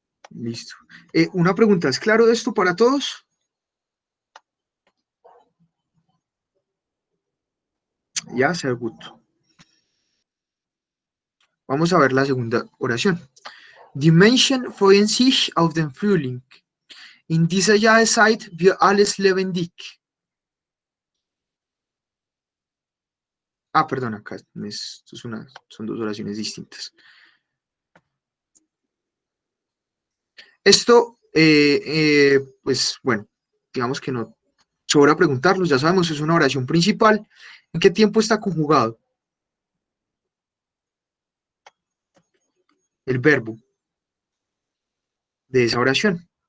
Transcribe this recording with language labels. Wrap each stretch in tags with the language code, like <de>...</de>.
<es>Listo. Una pregunta, ¿es claro esto para todos?</es> <de>Ya, sehr gut.</de> <es>Vamos a ver la segunda oración.</es> <de>Die Menschen freuen sich auf den Frühling. In dieser Jahreszeit wird alles lebendig.</de> <es>Ah, perdón, acá son dos oraciones distintas. Esto, pues bueno, digamos que no sobra preguntarlos, ya sabemos, es una oración principal. ¿En qué tiempo está conjugado el verbo de esa oración?</es>